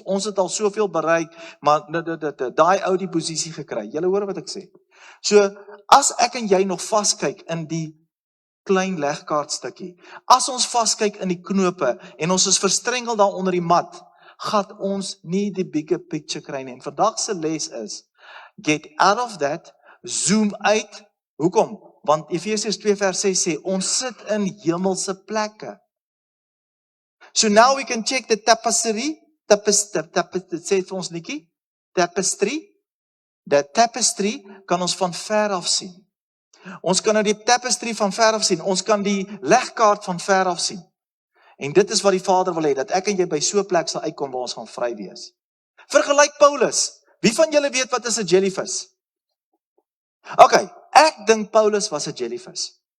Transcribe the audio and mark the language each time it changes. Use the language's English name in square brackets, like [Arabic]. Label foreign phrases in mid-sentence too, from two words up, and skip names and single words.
[Afrikaans] Ons het al soveel bereik, maar daai ou die posisie gekry. Julle hoor wat ek sê. So, as ek en jy nog vaskyk in die klein legkaartstukkie, as ons vaskyk in die knope en ons is verstrengel daar onder die mat, gaan ons nie die [English] bigger picture [Afrikaans] kry nie. En vandag se les is, [English] get out of that, zoom [Afrikaans] uit. Hoekom? Want Efesiërs 2 vers 6 sê, ons sit in hemelse plekke. [English] So now we can check the tapestry, [Afrikaans] sê vir ons liedjie, [English] the tapestry [Afrikaans] kan ons van ver af sien. Ons kan nou die tapestry van ver af sien, ons kan die legkaart van ver af sien. En dit is wat die Vader wil hê, dat ek en jy by so 'n plek sal uitkom waar ons gaan vry wees. Vergelyk Paulus. Wie van julle weet wat is 'n jellyfish? Okay, ek dink Paulus was 'n jellyfish.